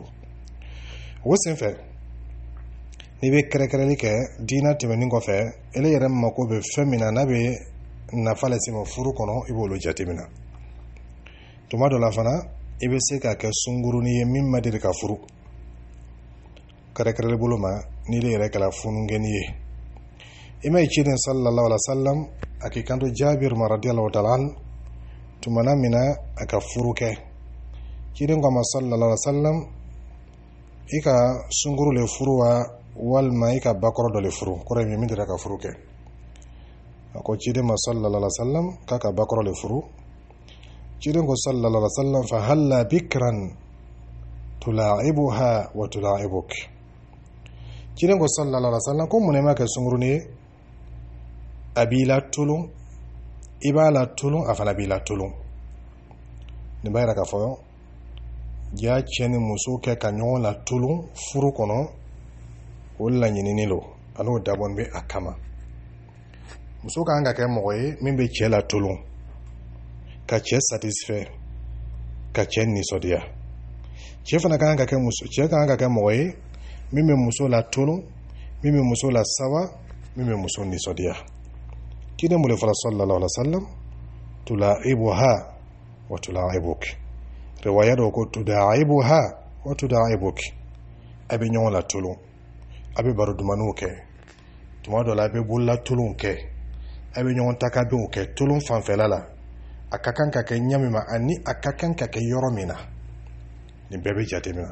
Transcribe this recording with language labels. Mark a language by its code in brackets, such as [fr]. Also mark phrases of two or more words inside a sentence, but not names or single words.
[bm] O senfɛ n'i bɛ kɛrɛkɛrɛli kɛ diinɛ tɛmɛnen kɔfɛ, ele yɛrɛ mako bɛ fɛn min na n'a bɛ nafa lase ma furu kɔnɔ, i b'olu jateminɛ. Tuma dɔ la fana i bɛ se k'a kɛ sungurunin ye min ma deli ka furu, kɛrɛkɛrɛli bolo ma n'i yɛrɛ kɛra funukɛni ye. I ma ye ciden [ar] صلى الله عليه و سلم [bm] a k'i kanto Jabir ma [ar] رضي الله تعالى عنه, [bm] tumana min na a ka furu kɛ, ciden ko a ma [ar] صلى الله عليه و سلم, [bm] i ka sunkuru le furu wa walima i ka bakɔrɔ dɔ le furu, kɔrɔ ye min deli ka furu kɛ. A ko ciden ma [ar] صلى الله عليه و سلم [bm] k'a ka bakɔrɔ le furu. Ciden ko [ar] صلى الله عليه و سلم فهلا بكرا تلاعبها و تلاعبك. [bm] Ciden ko [ar] صلى الله عليه و سلم [bm] ko mun ne ma kɛ sunkurunin ye, a b'i la tulun, i b'a la tulun, a fana b'i la tulun. Nin b'a yira k'a fɔ ja cɛ ni muso kɛ ka ɲɔgɔn la tulun furu kɔnɔ, o laɲinini lo, an'o dabɔn bɛ a kama. Muso kan ka kɛ mɔgɔ ye min bɛ cɛ la tulun, ka cɛ satisfait, ka cɛ nisɔndiya. Cɛ fana kan ka kɛ mɔgɔ ye min bɛ muso la tulun, min bɛ muso la sawa, min bɛ muso nisɔndiya. Ciden bolo fɔlɔ [ar] صلى الله عليه و سلم تلاعبها و تلاعبك. [bm] Riwaya dɔw ko [ar] تداعبها و تداعبك, [bm] a bɛ ɲɔgɔn la tulun, a bɛ baro dumaniw kɛ, tuma dɔ la a bɛ bolola tulun kɛ, a bɛ ɲɔgɔn takabɛnw kɛ tulun fanfɛla la. A ka kan ka kɛ ɲɛ min ma ani a ka kan ka kɛ yɔrɔ min na, nin bɛɛ bɛ jateminɛ.